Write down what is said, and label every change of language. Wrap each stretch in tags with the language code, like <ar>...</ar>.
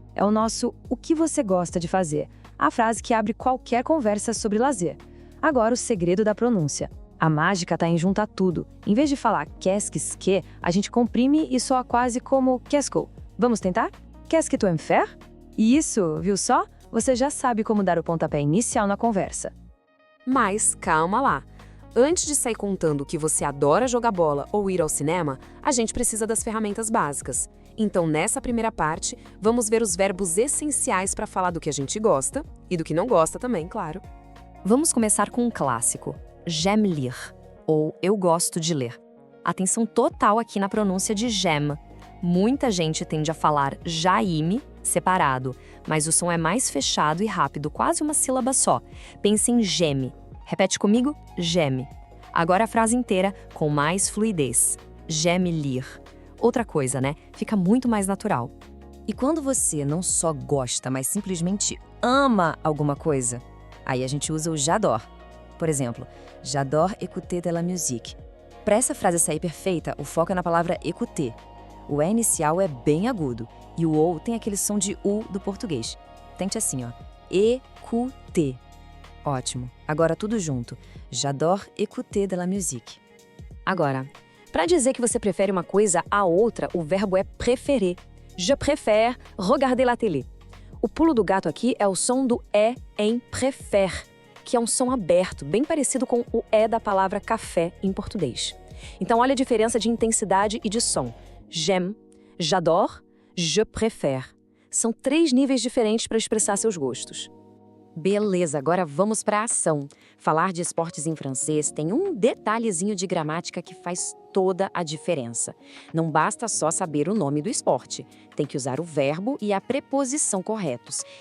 <pt>É o nosso "o que você gosta de fazer?", a frase que abre qualquer conversa sobre lazer. Agora, o segredo da pronúncia. A mágica tá em juntar tudo. Em vez de falar</pt> <fr>qu'est-ce que,</fr> <pt>a gente comprime e soa quase como qu'est-ce que. Vamos tentar?</pt> <fr>Qu'est-ce que tu aimes faire?</fr> <pt>Isso, viu só? Você já sabe como dar o pontapé inicial na conversa. Mas calma lá! Antes de sair contando que você adora jogar bola ou ir ao cinema, a gente precisa das ferramentas básicas. Então, nessa primeira parte, vamos ver os verbos essenciais para falar do que a gente gosta e do que não gosta também, claro. Vamos começar com um clássico.</pt> <fr>J'aime lire,</fr> <pt>ou eu gosto de ler. Atenção total aqui na pronúncia de j'aime. Muita gente tende a falar j'aime, separado, mas o som é mais fechado e rápido, quase uma sílaba só. Pense em j'aime. Repete comigo, j'aime. Agora a frase inteira, com mais fluidez.</pt> <fr>J'aime lire.</fr> <pt>Outra coisa, né? Fica muito mais natural. E quando você não só gosta, mas simplesmente ama alguma coisa, aí a gente usa o j'adore. Por exemplo,</pt> <fr>j'adore écouter de la musique.</fr> <pt>Para essa frase sair perfeita, o foco é na palavra écouter. O E inicial é bem agudo e o OU tem aquele som de U do português. Tente assim, ó. Écouter. Ótimo. Agora tudo junto.</pt> <fr>J'adore écouter de la musique.</fr> <pt>Agora, para dizer que você prefere uma coisa à outra, o verbo é préférer.</pt> <fr>Je préfère regarder la télé.</fr> <pt>O pulo do gato aqui é o som do E em préfère, que é um som aberto, bem parecido com o E da palavra café em português. Então, olha a diferença de intensidade e de som.</pt> <fr>J'aime, j'adore, je préfère.</fr> <pt>São 3 níveis diferentes para expressar seus gostos. Beleza, agora vamos para a ação. Falar de esportes em francês tem um detalhezinho de gramática que faz toda a diferença. Não basta só saber o nome do esporte, tem que usar o verbo e a preposição corretos.</pt>